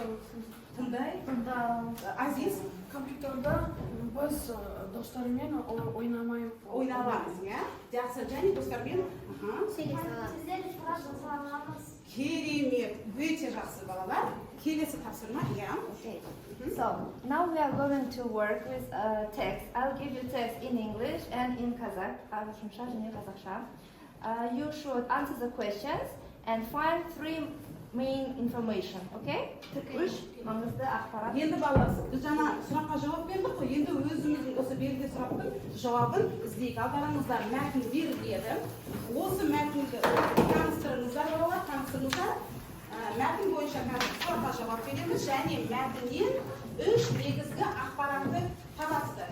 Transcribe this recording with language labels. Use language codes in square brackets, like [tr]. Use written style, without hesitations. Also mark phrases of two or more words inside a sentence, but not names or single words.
[kk] Тыңдай аламыз. Азиз? Компьютерде біз достармен ойна аламыз, Жақсы, және достармен Сіздер сұрақ жаза аламыз. Керемет. Өте жақсы, балалар. Келесі тапсырма, [en] Okay. So now we are going to work with text. I'll give you text in English and in Kazakh. [kk] Ағылшынша және қазақша. [en] You should answer the questions and find 3 main information, okay? [kk] Үш маңызды ақпарат. Енді балалар, біз жаңа сұраққа жауап бердік қой. Енді өзіміздің осы берілген сұрақтың жауабын іздейік. Алдарыңызда мәтін беріледі. Осы мәтінді таныстырыңыздар, балалар, таныстырыңыздар. Мәтін бойынша сұраққа жауап береміз және мәтіннен 3 негізгі ақпаратты табасыздар.